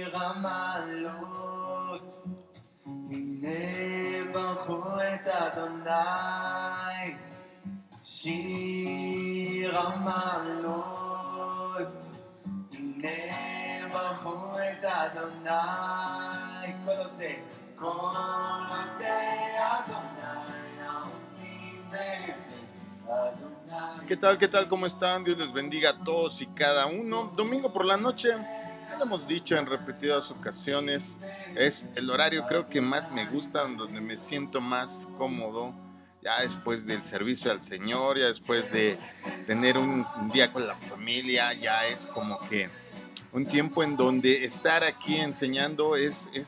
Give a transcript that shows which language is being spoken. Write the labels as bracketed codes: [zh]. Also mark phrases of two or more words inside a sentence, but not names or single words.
[he] המעלות, הנה ברכו את אדוני, שיר המעלות, הנה ברכו את אדוני, כל עובדי אדוני, העומדים בבית אדוני. [es] ¿Qué tal? ¿Qué tal? ¿Cómo están? Dios les bendiga a todos y cada uno. Domingo por la noche, ya lo hemos dicho en repetidas ocasiones, es el horario creo que más me gusta, donde me siento más cómodo, ya después del servicio al Señor, ya después de tener un día con la familia, ya es como que un tiempo en donde estar aquí enseñando es